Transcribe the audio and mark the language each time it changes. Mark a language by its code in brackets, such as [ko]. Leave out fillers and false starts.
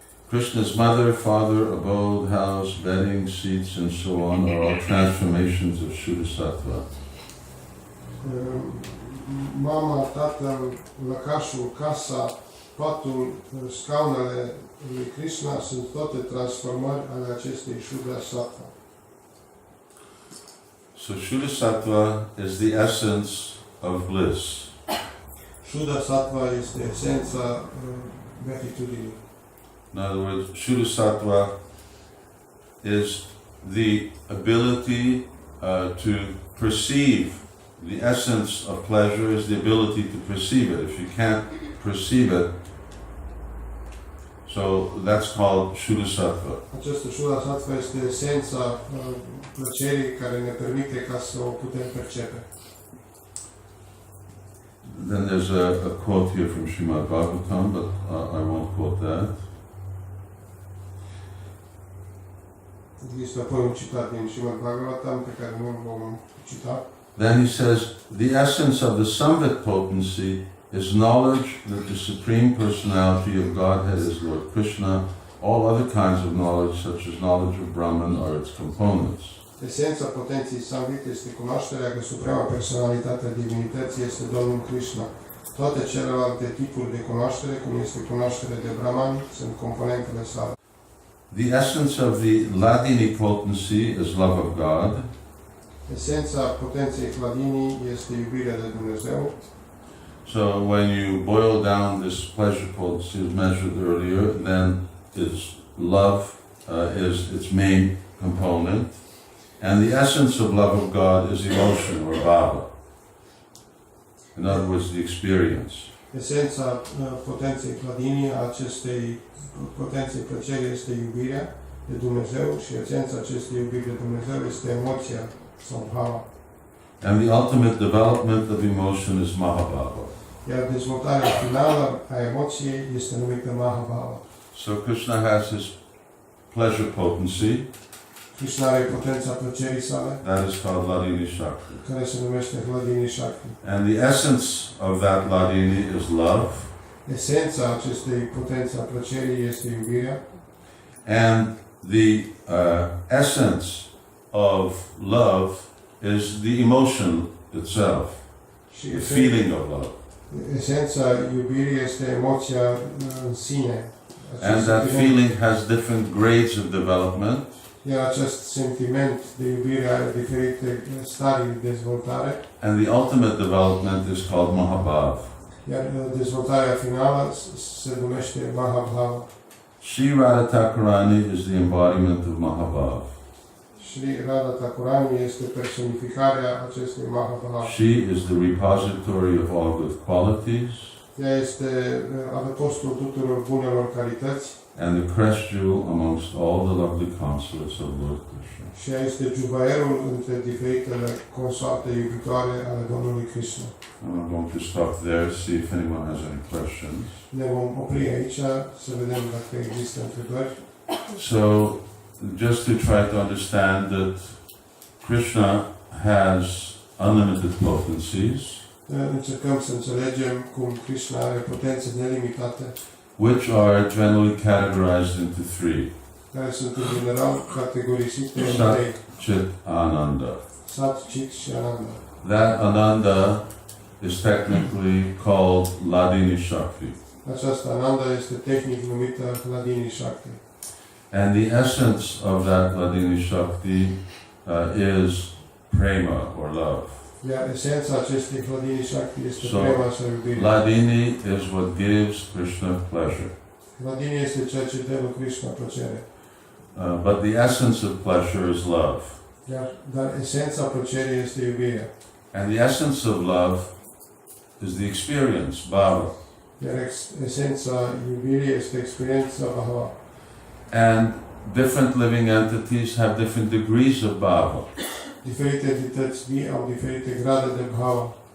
[en] Krishna's mother, father, abode, house, bedding, seats, and so on are all transformations of Shuddha-sattva. [ro] Mama, tatăl, lăcașul, casa, patul, scaunele lui Krishna sunt toate transformări ale acestei Shuddha-sattva. [en] So Shuddha-sattva is the essence of bliss. [ro] Shuddha-sattva este esența beatitudinii. [en] In other words, Shuddha-sattva is the ability to perceive. The essence of pleasure is the ability to perceive it. If you can't perceive it, so that's called Shuddha-sattva. [ro] Această Shuddha-sattva este esența plăcerii care ne permite ca să o putem percepe. [en] Then there's a quote here from Srimad Bhagavatam, but I won't quote that. [ro] Există apoi un citat din Srimad Bhagavatam pe care nu-l vom cita. [en] Then he says, the essence of the Samvit potency is knowledge that the Supreme Personality of Godhead is Lord Krishna. All other kinds of knowledge, such as knowledge of Brahman, are its components. [ro] Esența potenței Samvit este cunoașterea că Suprema Personalitate a Divinității este Domnul Krishna. Toate celelalte tipuri de cunoaștere, cum este cunoașterea de Brahman, sunt componentele sale. [en] The essence of the Ladini potency is love of God. [ro] Esența potenței Hladini este iubirea de Dumnezeu. [en] So when you boil down this pleasure potency as measured earlier, then its love is its main component. And the essence of love of God is emotion or bhava. In other words, the experience. [ro] Esența potenței Hladini, a acestei potenței plăcerii, este iubirea de Dumnezeu și esența acestei iubiri de Dumnezeu este emoția sau bhava. [en] And the ultimate development of emotion is mahabhava. [ro] Iar dezvoltarea finală a emoției este numită mahabhava. [en] So Krishna has his pleasure potency. [ro] Krishna are potența plăcerii sale, [en] That is called Ladini Shakti. [ro] care se numește Hladini Shakti. [en] And the essence of that Ladini is love. [ro] esența acestei potențe a plăcerii este iubirea [en] and the essence of love is the emotion itself, [ro] și [en] the feeling of love. [ro] esența iubirii este emoția în sine. [en] And that feeling has different grades of development. [ro] Iar acest sentiment de iubire are diferite stadii de dezvoltare. [en] And the ultimate development is called Mahabhav. [ro] Iar dezvoltarea finală se numește Mahabhava. [en] Sri Radhastami is the embodiment of Mahabhav. [ro] Shri Radhastami este personificarea acestui Mahabhava. [en] She is the repository of all good qualities [ro] Ea este adăpostul tuturor bunelor calități [en] and the crest jewel amongst all the lovely consorts of Lord Krishna. [ro] și ea este juvaierul între diferitele consoarte iubitoare ale Domnului Krishna. [en] I'm going to stop there, see if anyone has any questions. [ro] Ne vom opri aici să vedem dacă există întrebări. [en] So, just to try to understand that Krishna has unlimited potencies, [ro] Încercăm să înțelegem cum Krishna are potențe nelimitate, [en] which are generally categorized into three: [ro] care sunt în general categorisite în [en] Sat, [ro] trei: [en] Chit, Ananda. [ro] Sat, Chit și Ananda. [en] That Ananda is technically called Ladini Shakti. [ro] Această Ananda este tehnic numită Ladini Shakti. [en] And the essence of that Ladini Shakti is prema or love. [ro] Iar esența acestei Ladini Shakti este [en] So, [ro] prema sau iubire. [en] Ladini is what gives Krishna pleasure. [ro] Ladini este ceea ce dă lui Krishna plăcere. [en] But the essence of pleasure is love. [ro] Dar esența plăcerii este iubirea. [en] And the essence of love is the experience, bhava. [ro] Iar esența iubirii este experiența bhava. [en] And different living entities have different degrees of bhava. [ro] Diferite entități vii au diferite grade de bhava.